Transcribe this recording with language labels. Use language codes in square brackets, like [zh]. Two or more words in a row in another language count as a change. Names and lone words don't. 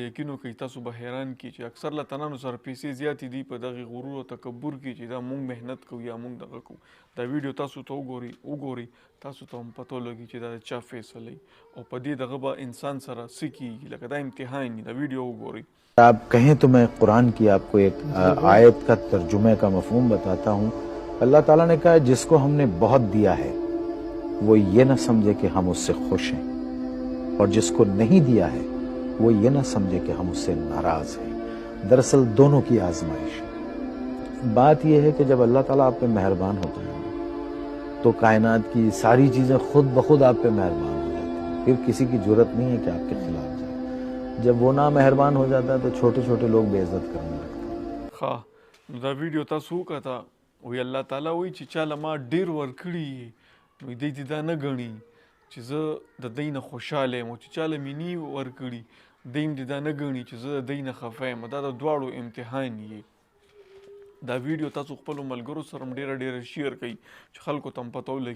[ps] یقین وکړئ تاسو به حیران کړي چې اکثر لتنانو سره پیسې زیاتې دي په دغه غرور او تکبر کې چې دا مونږ محنت کوو یا مونږ دغه کوو. دا ویډیو تاسو ته وګورئ تاسو ته هم پته ولګي چې دا د چا فیصله او په دې دغه به انسان سره څه کیږي، لکه دا امتحان دی. دا ویډیو وګورئ. [ur] آپ کہیں تو میں قرآن کی آپ کو ایک آیت کا ترجمے کا مفہوم بتاتا ہوں. اللہ تعالیٰ نے کہا جس کو ہم نے بہت دیا ہے وہ یہ نہ سمجھے کہ ہم اس سے خوش ہیں، اور جس کو نہیں دیا ہے وہ یہ نہ سمجھے کہ ہم اس سے ناراض ہیں. دراصل دونوں کی آزمائش ہے۔ بات یہ ہے کہ جب اللہ تعالیٰ آپ پہ مہربان ہوتا ہے تو کائنات کی ساری چیزیں خود بخود آپ پہ مہربان ہو جاتی ہیں، پھر کسی کی ضرورت نہیں ہے کہ آپ کے خلاف جائے. جب وہ نا مہربان ہو جاتا ہے تو چھوٹے چھوٹے لوگ بےعزت کرنے لگتے ہیں. हाँ, [ps] دا ویډیو تاسو وکړه، وی الله تعالی وایي چې چاله ما ډیر ورکړي نو دی دې دا نه ګڼي چې زه د دی نه خوشحاله یم، او چې چاله مې نی ورکړي دی هم دې دا نه ګڼي چې زه د دی نه خفه یم. دا د دواړو امتحان یې. دا ویډیو تاسو خپلو ملګرو سره هم ډېره شیر کړئ چې خلکو ته هم پته ولګي.